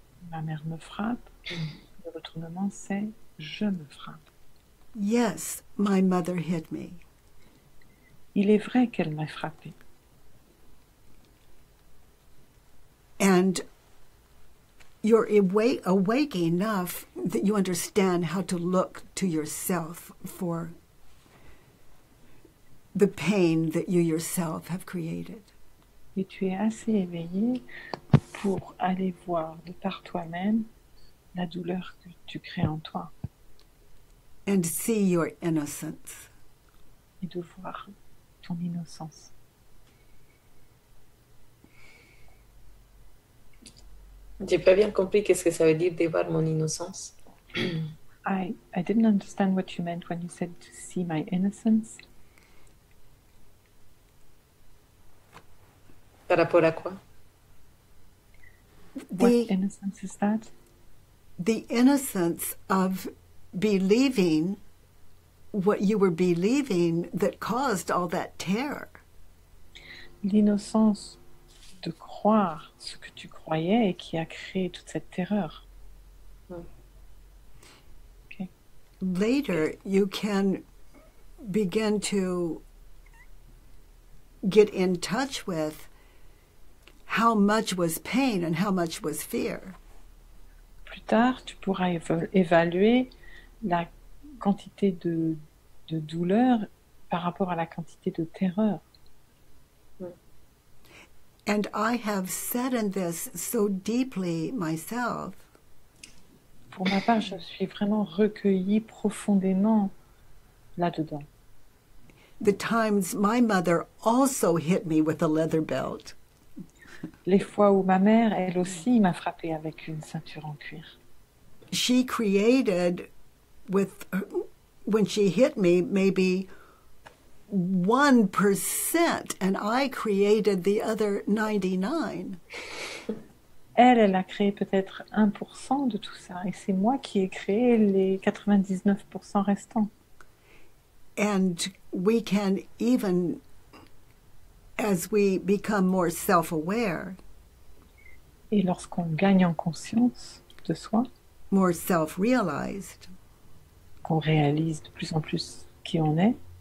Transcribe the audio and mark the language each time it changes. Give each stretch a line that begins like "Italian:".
French: Ma mère me frappe. Le retournement, c'est je me frappe.
English: Yes, my mother hit me.
French: Il est vrai qu'elle m'a frappé.
English: And you're awake enough that you understand how to look to yourself for the pain that you yourself have created.
French: Et tu es assez éveillé pour aller voir de par toi-même la douleur que tu crées en toi
English: And see your innocence.
French: et de voir ton innocence. J'ai pas bien compris qu'est-ce que ça veut dire de voir mon innocence.
English: I didn't understand what you meant when you said to see my innocence.
French: Par rapport à quoi?
English: What The, innocence is that? the innocence of believing what you were believing that caused all that terror.
French: L'innocence de croire ce que tu croyais et qui a créé toute cette terreur.
English: Okay. Later, you can begin to get in touch with how much was pain and how much was fear.
French: Plus tard, tu pourras évaluer la quantité de douleur par rapport à la quantité de terreur.
English: And I have sat in this so deeply myself
French: Pour ma part, je suis vraiment recueillie profondément là-dedans.
English: the times my mother also hit me with a leather belt.
French: Les fois où ma mère, elle aussi, m'a frappée avec une ceinture en cuir.
English: She created with, when she hit me, maybe 1%, and I created the other 99.
French: Elle a créé peut-être 1% de tout ça, et c'est moi qui ai créé les 99% restants.
English: And we can even, as we become more self-aware,
French: Et lorsqu'on gagne en conscience de soi,
English: more self-realized,
French: qu'on réalise de plus en plus qui on est,